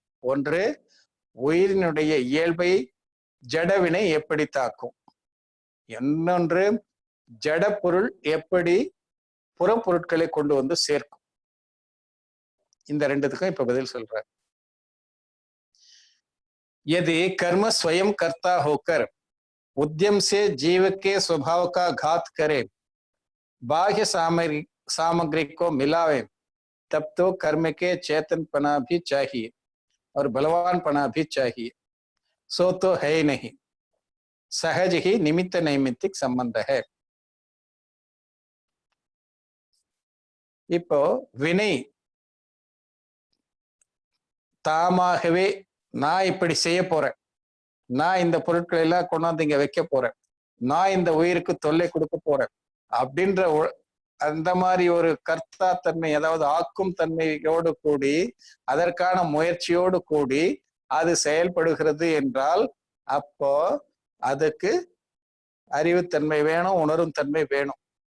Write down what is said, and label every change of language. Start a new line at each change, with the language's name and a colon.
Tamil: ஒன்று, உயிரினுடைய இயல்பை ஜடவினை எப்படி தாக்கும்? இன்னொன்று, ஜட பொருள் எப்படி புறப்பொருட்களை கொண்டு வந்து சேர்க்கும்? இந்த ரெண்டுத்துக்கும் இப்ப பதில் சொல்றார்.
Hindi: यदि कर्म स्वयं कर्ता होकर उद्यम से जीव के स्वभाव का घात करे, बाह्य सामग्री को मिलावे, तब तो कर्म के चेतनपना भी चाहिए और बलवानपना भी चाहिए. सो तो है ही नहीं, सहज ही निमित्त नैमित्तिक संबंध है.
Tamil: இப்போ வினை தாமாகவே நான் இப்படி செய்ய போறேன், நான் இந்த பொருட்களை எல்லாம் கொண்டாந்து இங்க வைக்க போறேன், நான் இந்த உயிருக்கு தொல்லை கொடுக்க போறேன் அப்படின்ற அந்த மாதிரி ஒரு கர்த்தா தன்மை, அதாவது ஆக்கும் தன்மையோடு கூடி அதற்கான முயற்சியோடு கூடி அது செயல்படுகிறது என்றால் அப்போ அதுக்கு அறிவுத்தன்மை வேணும், உணரும் தன்மை வேணும்.